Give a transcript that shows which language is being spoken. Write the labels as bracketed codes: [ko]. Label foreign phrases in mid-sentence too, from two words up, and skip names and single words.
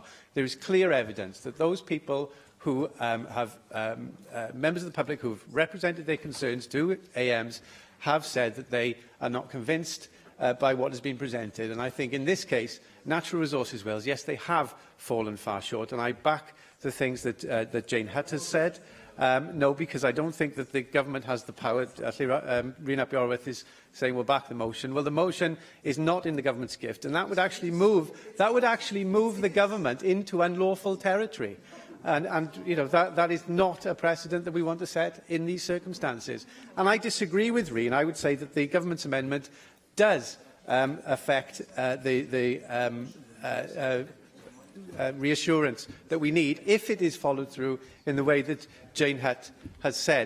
[en] There is clear evidence that those people who members of the public who have represented their concerns to AMs have said that they are not convinced by what has been presented. And I think in this case, Natural Resources Wales, yes, they have fallen far short, and I back the things that, that Jane Hutt has said. No, because I don't think that the government has the power. Rhys ap Iorwerth is saying we'll back the motion. Well, the motion is not in the government's gift, and that would actually move the government into unlawful territory. And you know, that is not a precedent that we want to set in these circumstances. And I disagree with Rhys, and I would say that the government's amendment does affect the reassurance that we need if it is followed through in the way that Jane Hutt has said.